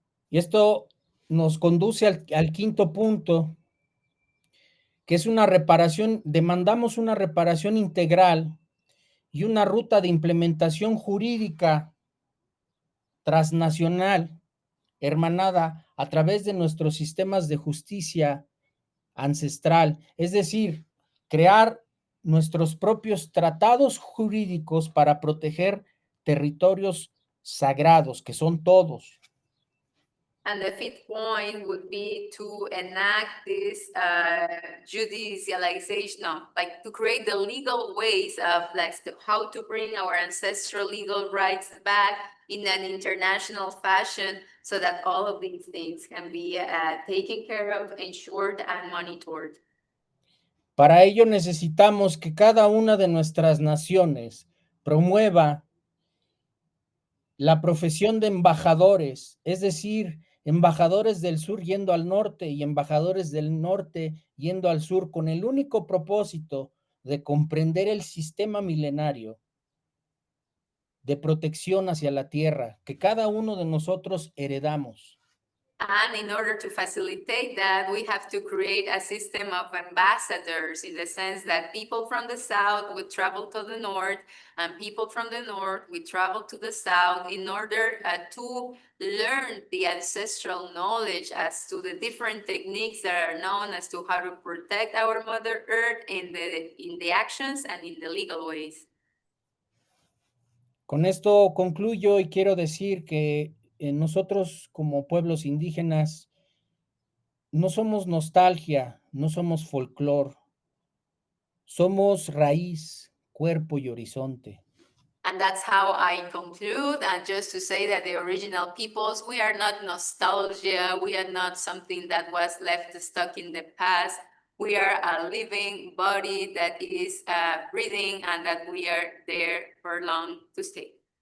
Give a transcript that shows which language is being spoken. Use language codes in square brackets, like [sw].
[es] Y esto nos conduce al quinto punto, que es una reparación, demandamos una reparación integral y una ruta de implementación jurídica transnacional, hermanada a través de nuestros sistemas de justicia ancestral, es decir, crear nuestros propios tratados jurídicos para proteger territorios sagrados, que son todos. [en] And the fifth point would be to enact this judicialization, like to create the legal ways of like how to bring our ancestral legal rights back in an international fashion, so that all of these things can be taken care of, ensured, and monitored. [es] Para ello necesitamos que cada una de nuestras naciones promueva la profesión de embajadores, es decir, embajadores del sur yendo al norte y embajadores del norte yendo al sur, con el único propósito de comprender el sistema milenario de protección hacia la tierra que cada uno de nosotros heredamos. [en] And in order to facilitate that, we have to create a system of ambassadors, in the sense that people from the south would travel to the north, and people from the north would travel to the south in order to learn the ancestral knowledge as to the different techniques that are known as to how to protect our Mother Earth in the actions and in the legal ways. [es] Con esto concluyo y quiero decir que nosotros como pueblos indígenas no somos nostalgia, no somos folclor, somos raíz, cuerpo y horizonte. [en] And that's how I conclude. And just to say that the original peoples, we are not nostalgia. We are not something that was left stuck in the past. We are a living body that is breathing, and that we are there for long to stay.